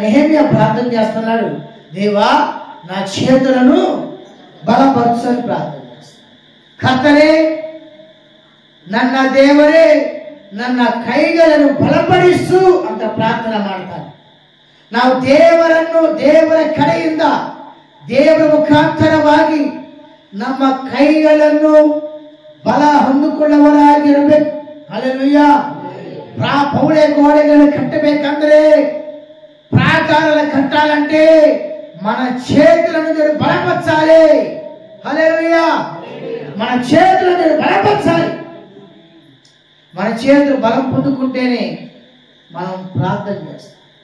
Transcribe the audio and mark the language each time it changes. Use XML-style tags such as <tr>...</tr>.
<te>నెహెమ్యా ప్రార్థన చేస్తున్నాడు, దేవా నా చేతులను బలపరచని ప్రార్థన చేస్తాను. కర్తరే,</te> <kn>ನನ್ನ ದೇವರೇ ನನ್ನ ಕೈಗಳನ್ನು ಬಲಪಡಿಸು ಅಂತ ಪ್ರಾರ್ಥನೆ ಮಾಡ್ತಾನೆ. ನಾವು ದೇವರ ಕಡೆಯಿಂದ ದೇವರ ಮುಖಾಂತರವಾಗಿ ನಮ್ಮ ಕೈಗಳನ್ನು ಬಲ ಹೊಂದಿಕೊಳ್ಳುವವರಾಗಿರಬೇಕು. ಹಲ್ಲೆಲೂಯಾ.</kn> <te>పౌలే గోడలను కట్టಬೇಕಂದ್ರೆ, ప్రాకారాలు కట్టాలంటే మన చేతులను బలపరచాలి. హల్లెలూయా. మన చేతులను బలపరచాలి. మన చేతులు బలం పొందుకుంటేనే మనం ప్రార్థన చేస్తాం.</te>